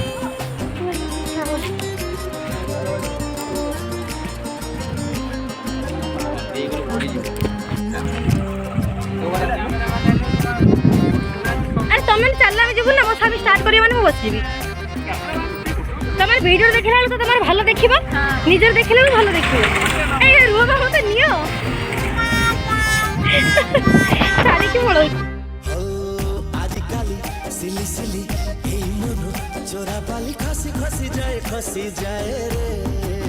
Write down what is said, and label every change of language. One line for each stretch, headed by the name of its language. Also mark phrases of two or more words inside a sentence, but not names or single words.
Odia: ଆରେ ତମେ ଚାଲିଲା ଆମେ ଯିବୁ ନା ବସା ବି ଷ୍ଟାର୍ଟ କରିବା ମାନେ ମୁଁ ବସିଯିବି। ତମେ ଭିଡ଼ିଓ ଦେଖିଲା ବେଳକୁ ତମର ଭଲ ଦେଖିବ, ନିଜର ଦେଖିଲା ବେଳକୁ ଭଲ ଦେଖିବ। ଏଇ ରୁହ ବା ମତେ ନିଅ ଛାଡ଼ିକି ପଳଉଛି। ଆଜିକାଲି ସିଲି ସିଲି ହେ ମନ ଚୋରା ପାଲି ଖସି ଖସି ଯାଏ ରେ।